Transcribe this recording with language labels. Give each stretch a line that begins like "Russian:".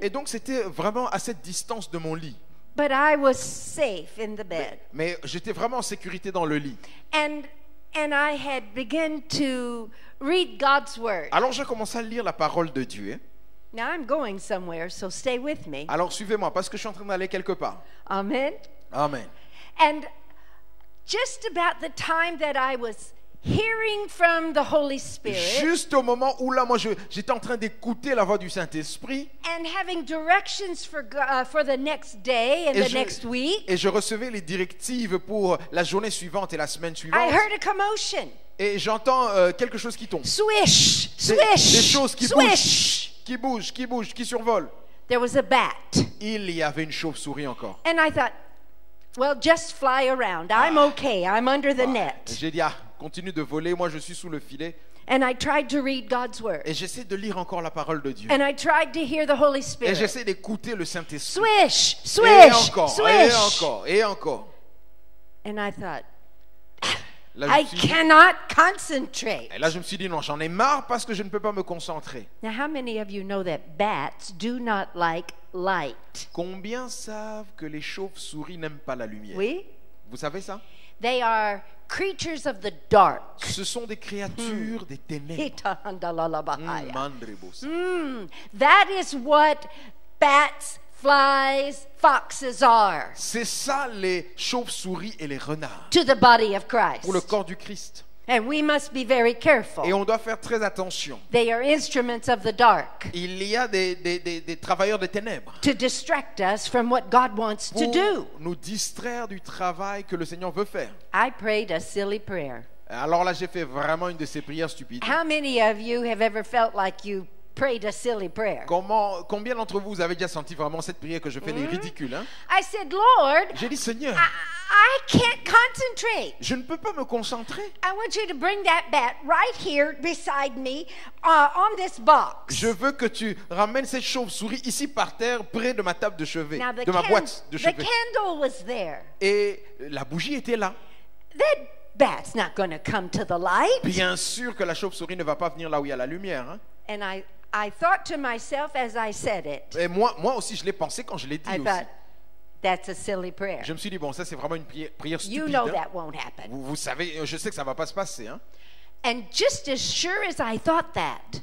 French: Et donc, c'était vraiment à cette distance de mon lit.
English: but I was safe in the bed.
French: Mais j'étais vraiment en sécurité dans le lit.
English: And I had begun to read God's word.
French: Alors, j'ai commencé à lire la parole de Dieu.
English: Now I'm going somewhere, so stay with me.
French: Alors, suivez-moi, parce que je suis en train d'aller quelque part.
English: Amen.
French: Amen.
English: And just about the time that I was hearing from the Holy Spirit
French: Juste au moment où là, moi, j'étais en train d'écouter la voix du Saint-Esprit
English: and having directions for the next day and the next week,
French: et je recevais les directives pour la journée suivante et la semaine
English: I
French: suivante.
English: heard a commotion.
French: Et j'entends quelque chose qui tombe.
English: Swish,
French: Des
English: swish,
French: choses qui
English: swish.
French: bougent, qui survolent.
English: There was a bat.
French: Il y avait une chauve-souris encore.
English: And I thought, well, just fly around. I'm okay. I'm under the net.
French: J'ai dit, continue de voler, moi je suis sous le filet.
English: And I tried to read God's word.
French: Et j'essaie de lire encore la parole de Dieu.
English: And I tried to hear the Holy
French: Et
English: Spirit.
French: j'essaie d'écouter le Saint-Esprit.
English: Swish,
French: Et
English: swish,
French: encore, et
English: swish.
French: encore, et encore.
English: And I thought,
French: Là,
English: I
French: je me suis dit-
English: cannot concentrate.
French: et là, je me suis dit, non, j'en ai marre parce que je ne peux pas me concentrer.
English: Now, how many of you know that bats do not like light?
French: Combien savent que les chauves-souris n'aiment pas la lumière? Oui? Vous savez ça?
English: They are creatures of the dark.
French: Ce sont des créatures des ténèbres. Itahandalalabahaya. Mandrebos.
English: That is what bats flies, foxes are
French: C'est ça les chauves-souris et les renards
English: to the body of Christ.
French: pour le corps du Christ.
English: And we must be very
French: Et
English: careful.
French: on doit faire très attention.
English: They are instruments of the dark
French: Il y a des travailleurs des ténèbres
English: to distract us from what God wants to
French: pour
English: do.
French: nous distraire du travail que le Seigneur veut faire.
English: I prayed a silly prayer.
French: Alors là, j'ai fait vraiment une de ces prières stupides.
English: How many of you have ever felt like you prayed a silly prayer?
French: Combien d'entre vous avez déjà senti vraiment cette prière que je fais des ridicules, hein?
English: I said, Lord,
French: J'ai dit, Seigneur,
English: I can't concentrate.
French: je ne peux pas me concentrer.
English: I want you to bring that bat right here beside me on this box.
French: Je veux que tu ramènes cette chauve-souris ici par terre, près de ma table de chevet,
English: Now,
French: de ma boîte de
English: the
French: chevet.
English: candle was there.
French: Et la bougie était là.
English: That bat's not going to come to the light.
French: Bien sûr que la chauve-souris ne va pas venir là où il y a la lumière, hein?
English: And I thought to myself as I said it,
French: Et moi aussi, je l'ai pensé quand je l'ai dit
English: I
French: aussi.
English: thought, that's a silly prayer.
French: Je me suis dit, bon, ça c'est vraiment une prière
English: You
French: stupide.
English: know
French: hein.
English: that won't happen.
French: Vous savez, je sais que ça ne va pas se passer. Hein.
English: And just as sure as I thought that,